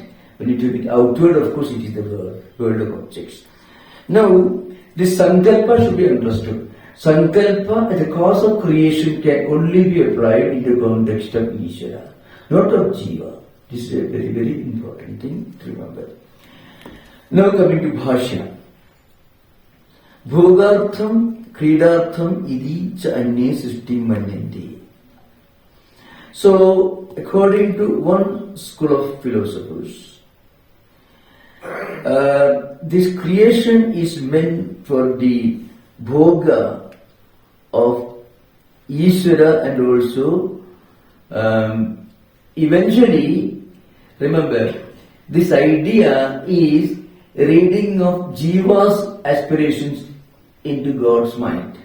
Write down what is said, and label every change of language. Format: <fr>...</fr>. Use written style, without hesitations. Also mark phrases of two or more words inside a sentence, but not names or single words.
<en>When you turn it outward, of course, it is the world of objects. Now, this Sankalpa should be understood. Sankalpa as a cause of creation can only be applied in the context of Ishvara, not of Jiva. This is a very, very important thing to remember. Now coming to Bhashya.</en> <sa>भोगार्थं क्रीडार्थम् इति च अन्ये सृष्टिं मन्यन्ते.</sa> <en>So, according to one school of philosophers, this creation is meant for the bhoga of Ishvara and also eventually, remember, this idea is reading of Jiva's aspirations into God's mind.</en>